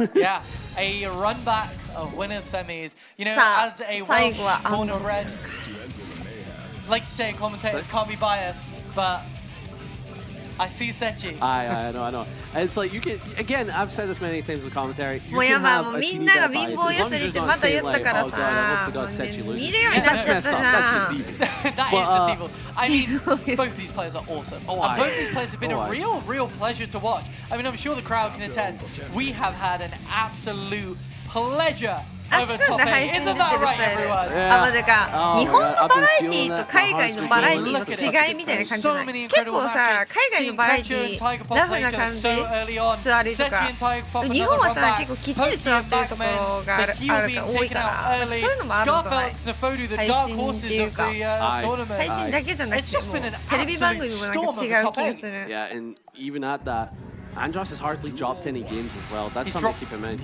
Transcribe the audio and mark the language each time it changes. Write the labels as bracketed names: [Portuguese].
[English] Yeah, a run back of winners semis. You know, as a Welsh born and bred, like you say, commentators can't be biased, but I see Sechi. I know. It's like you can, again, I've said this many times in commentary. [Japanese] もうやばい、もうみんなが貧乏ゆすりってまた言ったからさ、見るようになっちゃったじゃん。 [English] That is just evil. I mean, both these players are awesome. And both these players have been a real pleasure to watch. I mean, I'm sure the crowd can attest. We have had an absolute pleasure over top 8. Isn't that right, everyone? [Japanese] あ、まあだから日本のバラエティと海外のバラエティの違いみたいな感じじゃない？結構さ、海外のバラエティラフな感じ、座りとか、日本はさ結構きっちり座ってるところがあるから多いから、そういうのもあるんじゃない？配信っていうか、配信だけじゃなくてもテレビ番組もなんか違う気がする。 [English] Yeah, and even at that, Andros has hardly dropped any games as well. That's something to keep in mind.